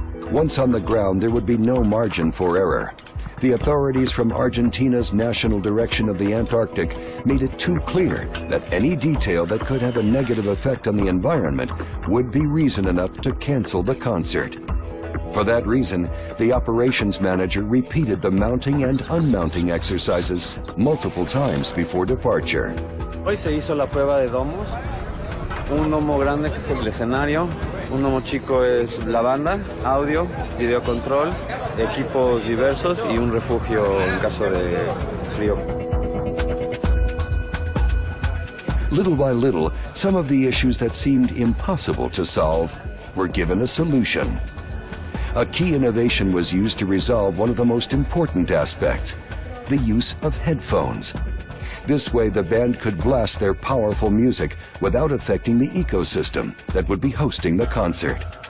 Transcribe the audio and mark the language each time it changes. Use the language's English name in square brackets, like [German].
[English] Once on the ground, there would be no margin for error. The authorities from Argentina's National Direction of the Antarctic made it too clear that any detail that could have a negative effect on the environment would be reason enough to cancel the concert. For that reason, the operations manager repeated the mounting and unmounting exercises multiple times before departure. [Spanish] Hoy se hizo la prueba de domos. Un domo grande que es el escenario, un domo chico es la banda, audio, video control, equipos diversos y un refugio en caso de frío. [English] Little by little, some of the issues that seemed impossible to solve were given a solution. A key innovation was used to resolve one of the most important aspects, the use of headphones. This way, the band could blast their powerful music without affecting the ecosystem that would be hosting the concert.